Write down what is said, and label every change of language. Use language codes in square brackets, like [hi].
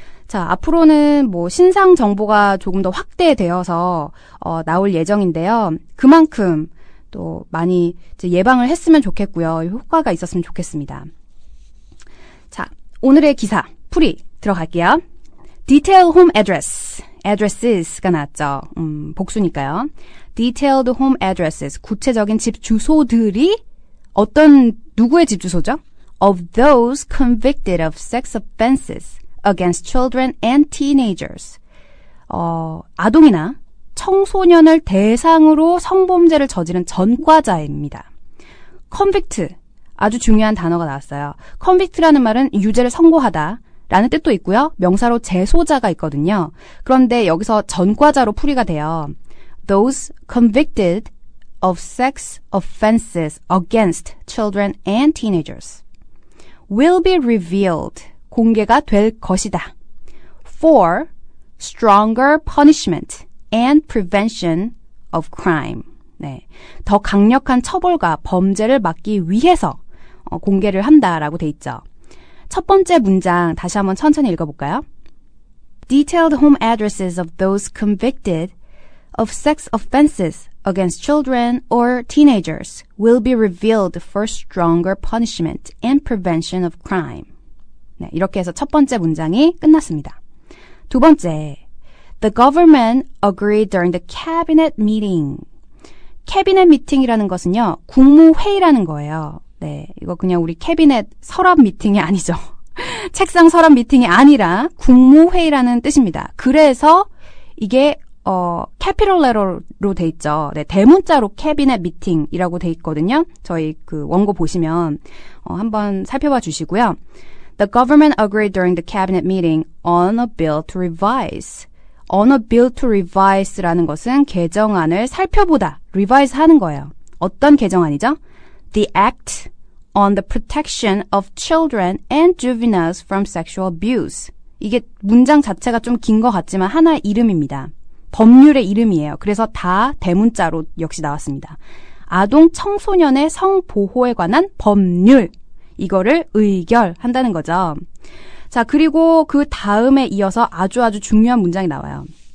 [ko] 자, 앞으로는 뭐 신상 정보가 조금 더 확대되어서 나올 예정인데요. 그만큼 또 많이 이제 예방을 했으면 좋겠고요. 효과가 있었으면 좋겠습니다. 자, 오늘의 기사 풀이 들어갈게요. [en] Detailed home address, addresses가 [ko] 나왔죠. 복수니까요. [en] Detailed home addresses, [ko] 구체적인 집 주소들이 어떤 누구의 집 주소죠? [en] Of those convicted of sex offenses against children and teenagers. [ko] 아동이나 청소년을 대상으로 성범죄를 저지른 전과자입니다. convict, 아주 중요한 단어가 나왔어요. convict라는 말은 유죄를 선고하다 라는 뜻도 있고요. 명사로 재소자가 있거든요. 그런데 여기서 전과자로 풀이가 돼요. [en] Those convicted of sex offenses against children and teenagers will be revealed, [ko] 공개가 될 것이다. [en] For stronger punishment and prevention of crime. [ko] 네, 더 강력한 처벌과 범죄를 막기 위해서 공개를 한다라고 돼 있죠. 첫 번째 문장 다시 한번 천천히 읽어볼까요? [en] Detailed home addresses of those convicted of sex offenses against children or teenagers will be revealed for stronger punishment and prevention of crime. [ko] 네, 이렇게 해서 첫 번째 문장이 끝났습니다. 두 번째, [en] The government agreed during the cabinet meeting. [ko] 캐비넷 미팅이라는 것은요, 국무회의라는 거예요. 네, 이거 그냥 우리 캐비넷 서랍 미팅이 아니죠. 책상 서랍 미팅이 아니라 국무회의라는 뜻입니다. 그래서 이게 캐피털 레터로 돼 있죠. 네, 대문자로 캐비넷 미팅이라고 돼 있거든요. 저희 그 원고 보시면 한번 살펴봐 주시고요. [en] The government agreed during the cabinet meeting on a bill to revise. on a bill to revise [ko] 라는 것은 개정안을 살펴보다, revise 하는 거예요. 어떤 개정안이죠? [en] The Act on the Protection of Children and Juveniles from Sexual Abuse. [ko] 이게 문장 자체가 좀 긴 것 같지만 하나의 이름입니다. 법률의 이름이에요. 그래서 다 대문자로 역시 나왔습니다. 아동 청소년의 성보호에 관한 법률. 이거를 의결한다는 거죠. 자, 그리고 그 다음에 이어서 아주 중요한 문장이 나와요.